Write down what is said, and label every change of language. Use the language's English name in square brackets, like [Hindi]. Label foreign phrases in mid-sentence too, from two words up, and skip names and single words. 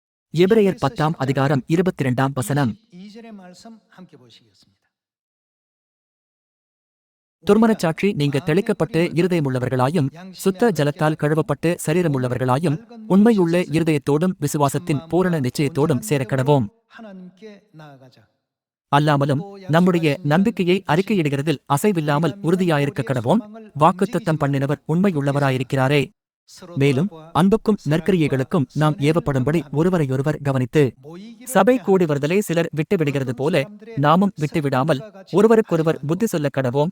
[Tamil] எபிரெயர் 10ஆம் அதிகாரம் 22ஆம் வசனம். [Korean] 22절의 말씀 함께 보시겠습니다. [Tamil] துர்மனச்சாட்சி நீங்க தெளிக்கப்பட்டு இருதயமுள்ளவர்களாயும் சுத்த ஜலத்தால் கழுவப்பட்டு சரீரமுள்ளவர்களாயும் உண்மையுள்ள இருதயத்தோடும் விசுவாசத்தின் பூரண நிச்சயத்தோடும் சேரக்கடவோம். [Korean] 하나님께 나아가자. [Tamil] அல்லாமலும் நம்முடைய நம்பிக்கையை அறிக்கையிடுகிறதில் அசைவில்லாமல் உறுதியாயிருக்க கடவோம். வாக்குத்தத்தம் பண்ணினவர் உண்மையுள்ளவராயிருக்கிறாரே. மேலும் அன்புக்கும் நற்கிரியைகளுக்கும் நாம் ஏவப்படும்படி ஒருவரையொருவர் கவனித்து சபை கூடி வருதலை சிலர் விட்டுவிடுகிறது போல நாமும் விட்டுவிடாமல் ஒருவருக்கொருவர் புத்தி சொல்ல கடவோம்.